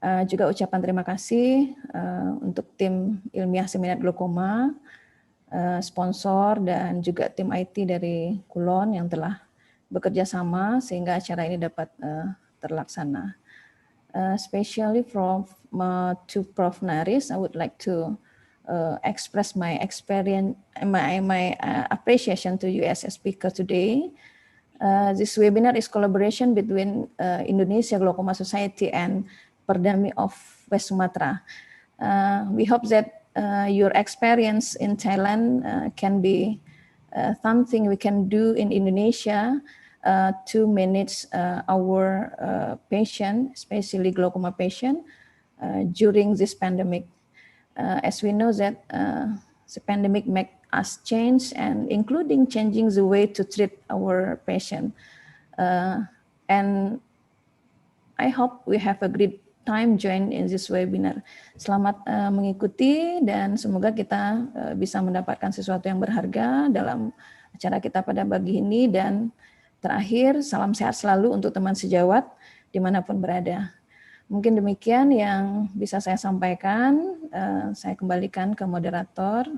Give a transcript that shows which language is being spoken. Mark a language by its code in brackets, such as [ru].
[id] Juga ucapan terima kasih untuk tim ilmiah seminar glaukoma, sponsor, dan juga tim IT dari Kulon yang telah bekerja sama sehingga acara ini dapat terlaksana. [en] Especially to Prof. Naris, I would like to express my experience, my appreciation to you as a speaker today. This webinar is collaboration between Indonesia Glaucoma Society and Perdami of West Sumatra. We hope that your experience in Thailand can be something we can do in Indonesia to manage our patient, especially glaucoma patient, during this pandemic. As we know that the pandemic make us change, and including changing the way to treat our patient. And I hope we have a great time join in this webinar. [id] Selamat mengikuti dan semoga kita bisa mendapatkan sesuatu yang berharga dalam acara kita pada pagi ini. Dan terakhir, salam sehat selalu untuk teman sejawat dimanapun berada. Mungkin demikian yang bisa saya sampaikan. Saya kembalikan ke moderator.